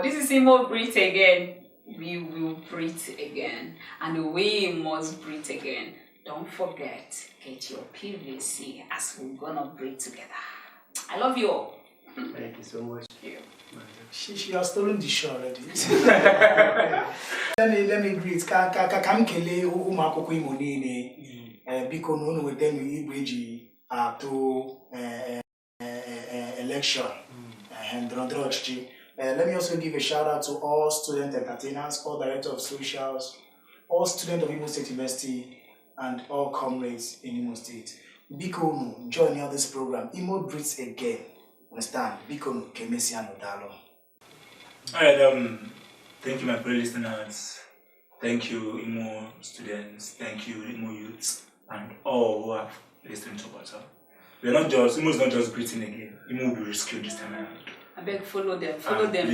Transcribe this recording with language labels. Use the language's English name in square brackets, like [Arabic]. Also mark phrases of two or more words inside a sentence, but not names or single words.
[English] This is Imo Breathe Again. We will breathe again, and we must breathe again. Don't forget, get your PVC as we're gonna breathe together. I love you all. Thank you so much. She has stolen the show already. let me greet. [Igbo] Kam kele ụmụakwụkwọ Imo niile. Biko na unu weta m igwe eji atụ election. Ndọrọndọrọ ọchịchị. [English] Let me also give a shout out to all student entertainers, all directors of socials, all students of Imo State University, and all comrades in Imo State. [Igbo] Biko unu [English] join on this program. Imo Breathes Again. Understand? [Igbo] Biko unu kemesi anodalo. [English] Alright, thank you, my fellow listeners. Thank you, Imo students. Thank you, Imo youths, and all who have listened to us. Imo is not just breathing again. Imo will be rescued this time around. I beg, follow them. Follow them.